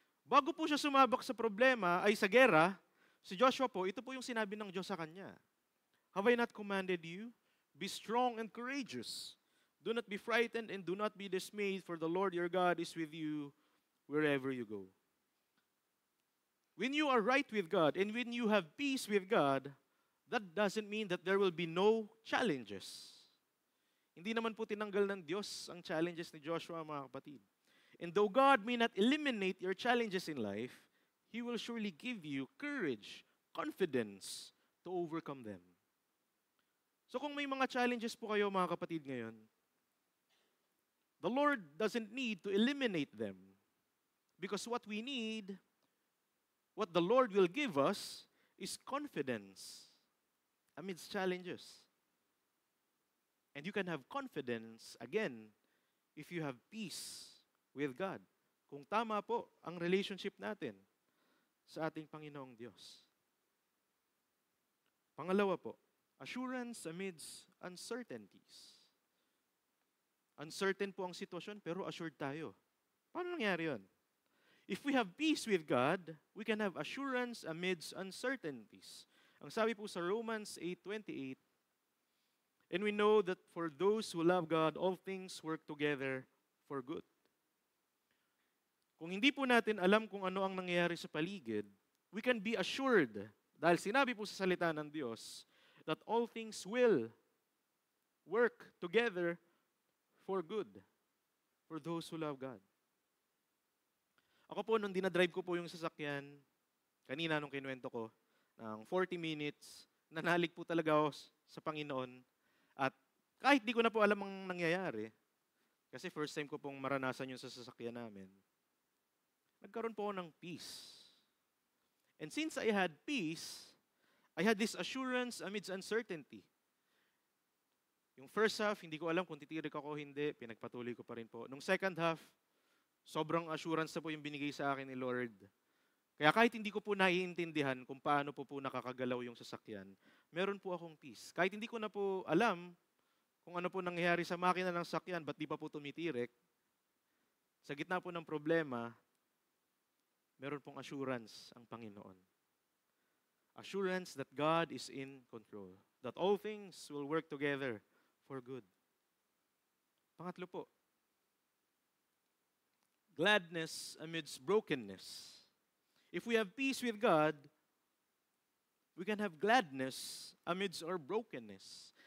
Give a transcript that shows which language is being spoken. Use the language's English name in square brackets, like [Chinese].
[Filipino] Bago po siya sumabak sa problema, ay sa gera, si Joshua po, ito po yung sinabi ng Diyos sa kanya. [English] "Have I not commanded you? Be strong and courageous. Do not be frightened and do not be dismayed, for the Lord your God is with you wherever you go." When you are right with God and when you have peace with God, that doesn't mean that there will be no challenges. [Filipino] Hindi naman po tinanggal ng Diyos ang challenges ni Joshua, mga kapatid. [English] And though God may not eliminate your challenges in life, He will surely give you courage, confidence to overcome them. [Filipino] So kung may mga challenges po kayo, mga kapatid, ngayon, [English] the Lord doesn't need to eliminate them. Because what we need, what the Lord will give us, is confidence amidst challenges. And you can have confidence, again, if you have peace with God. [Filipino] Kung tama po ang relationship natin sa ating Panginoong Diyos. Pangalawa po, [English] assurance amidst uncertainties. [Filipino] Uncertain po ang sitwasyon, pero assured tayo. Paano nangyari yun? [English] If we have peace with God, we can have assurance amidst uncertainties. [Filipino] Ang sabi po sa [English] Romans 8:28, and we know that for those who love God, all things work together for good. [Filipino] Kung hindi po natin alam kung ano ang nangyayari sa paligid, [English] we can be assured, [Filipino] dahil sinabi po sa salita ng Diyos, [English] that all things will work together for good for those who love God. [Filipino] Ako po, nung dinadrive ko po yung sasakyan, kanina nung kinuwento ko, ng 40 minutes, nanalig po talaga ako sa Panginoon. At kahit di ko na po alam ang nangyayari, kasi first time ko pong maranasan yung sa sasakyan namin, nagkaroon po ako ng peace. [English] And since I had peace, I had this assurance amidst uncertainty. [Filipino] Yung first half, hindi ko alam kung titirik ako o hindi, pinagpatuloy ko pa rin po. Nung second half, sobrang assurance na po yung binigay sa akin ni Lord. Kaya kahit hindi ko po naiintindihan kung paano po nakakagalaw yung sasakyan, meron po akong peace. Kahit hindi ko na po alam kung ano po nangyayari sa makina ng sasakyan, ba't di pa po tumitirik, sa gitna po ng problema, meron pong assurance ang Panginoon. [English] Assurance that God is in control. That all things will work together for good. [Filipino] Pangatlo po, [English] gladness amidst brokenness. If we have peace with God, we can have gladness amidst our brokenness.